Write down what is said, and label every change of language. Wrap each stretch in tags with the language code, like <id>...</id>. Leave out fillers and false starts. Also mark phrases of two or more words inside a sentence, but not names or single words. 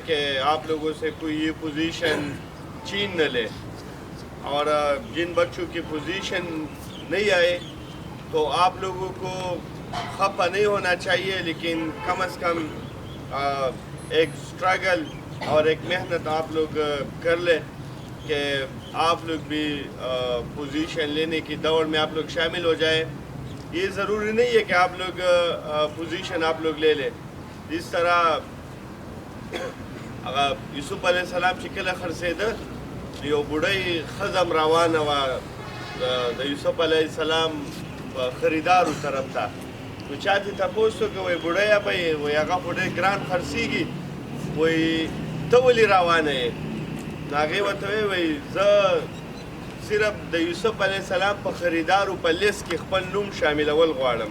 <ur>کہ آپ لوگوں سے کوئی یہ پوزیشن چھین نہ لے، اور جن بچوں کی پوزیشن نہیں آئے تو آپ لوگوں کو خفا نہیں ہونا چاہیے، لیکن کم سے کم ایک اسٹرگل اور ایک محنت آپ لوگ کر لے کہ آپ لوگ بھی پوزیشن لینے کی دوڑ میں آپ لوگ شامل ہو جائے. یہ ضروری نہیں ہے کہ آپ لوگ پوزیشن آپ لوگ لے لیں. جس طرح یوسف علیہ السلام</ur> <ps>چې کله خرڅېده یو بوډۍ ښځه روانه وه د یوسف علیه السلام خریدارو طرف ته، نو چا ترې تپوس وکړه وایي بوډۍ به وایي هغه خو ډېر ګران خرڅېږي، وایي ته ولې روانه یې؟ نو هغې ورته وایي زه صرف د یوسف علیه السلام په خریدارو په لیست کې خپل نوم شاملول غواړم.</ps>